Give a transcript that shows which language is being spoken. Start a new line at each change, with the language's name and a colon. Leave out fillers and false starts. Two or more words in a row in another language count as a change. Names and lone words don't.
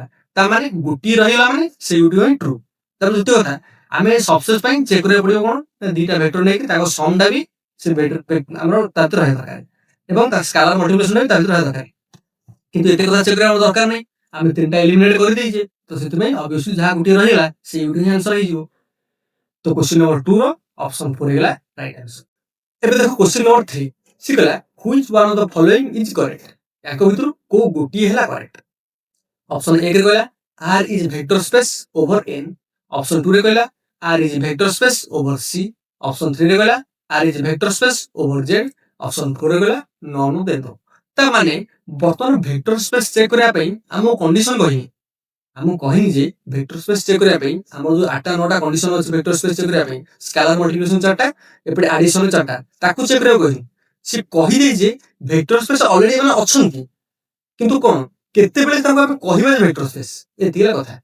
Odia: ତା ମାନେ ଗୋଟିଏ ରହିଗଲା ମାନେ ସେଇ ଗୋଟିଏ ହିଁ ଟ୍ରୁ। ତାପରେ ଦ୍ୱିତୀୟ କଥା, ଆମେ ସବସେସ୍ ପାଇଁ ଚେକ୍ କରିବାକୁ ପଡିବ କଣ ନା ଦିଟା ଭେକ୍ଟର ନେଇକି ତାଙ୍କ ସମ୍ ଟା ବି ସେ ଆମର ତା ଭିତରେ ରହିବା ଦରକାର ଏବଂ ତା ସ୍କାଲାର ମଲ୍ଟିପ୍ଲିକେସନ ବି ତା ଭିତରେ ରହିବା ଦରକାର। କିନ୍ତୁ ଏତେ କଥା ଚେକ୍ କରିବା ଦରକାର ନାହିଁ, ଆମେ ତିନିଟା ଏଲିମିନେଟ୍ କରିଦେଇଛେ। ତ ସେଥିପାଇଁ ଅବଭିୟସଲି ଯାହା ଗୋଟିଏ ରହିଗଲା ସେଇ ଗୋଟିଏ ହିଁ ଆନ୍ସର ହେଇଯିବ। ତ କ୍ୱେଶ୍ଚିନ୍ ନମ୍ବର 2 ର ଅପସନ 4 ହେଇଗଲା ରାଇଟ୍ ଆନ୍ସର। ଏବେ ଦେଖ
English: question number 3
Odia: ସେ କହିଲା
English: which one of the following is correct।
Odia: ୟାଙ୍କ ଭିତରୁ କୋଉ ଗୋଟିଏ ହେଲା କରେକ୍ଟ। ଅପସନ 1 ରେ କହିଲା
English: R is vector space over N। ଅପସନ 2
Odia: ରେ କହିଲା
English: R is vector space over C। ଅପସନ 3
Odia: ରେ କହିଲା
English: R is vector space over Z। ଅପସନ 4
Odia: ରେ କହିଲା
English: none of the above।
Odia: ତା ମାନେ ବର୍ତ୍ତମାନ ଭେକ୍ଟର ସ୍ପେସ୍ ଚେକ୍ କରିବା ପାଇଁ ଆମକୁ କଣ୍ଡିସନ କହିନି, ଆମକୁ କହିନି ଯେ ଭେକ୍ଟର ସ୍ପେସ୍ ଚେକ୍ କରିବା ପାଇଁ ଆମର ଯୋଉ 8ଟା 9ଟା କଣ୍ଡିସନ ଅଛି ଭେକ୍ଟର ସ୍ପେସ୍ ଚେକ୍ କରିବା ପାଇଁ,
English: scalar multiplication
Odia: 4ଟା, ଏପଟେ ଆଡିସନ 4ଟା, ତାକୁ ଚେକ୍ କରିବାକୁ କହିନି। ସେ କହିଦେଇଛି ଭେକ୍ଟର ସ୍ପେସ୍ ଅଲରେଡି ମାନେ ଅଛନ୍ତି, କିନ୍ତୁ କଣ କେତେବେଳେ ତାଙ୍କୁ ଆମେ କହିବା ଯେ ଭେକ୍ଟର ସ୍ପେସ୍, ଏତିକି ହେଲା କଥା।